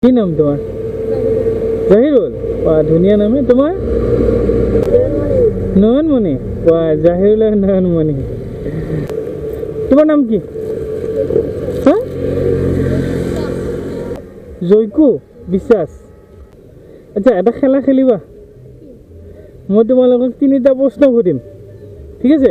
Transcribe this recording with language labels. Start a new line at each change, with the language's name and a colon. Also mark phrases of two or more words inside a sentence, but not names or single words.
Bangla: কি নাম তোমার? জাহিরুল। ধুনিয়া নামে। তোমার? নয়নমণি। জাহিরুল আর নয়নমণি। তোমার নাম কি? হ্যাঁ, জৈকু বিশ্বাস।
Assamese: আচ্ছা, এটা খেলা খেলিবা। মই তোমালোকক 3টা প্ৰশ্ন সুধিম, ঠিক আছে?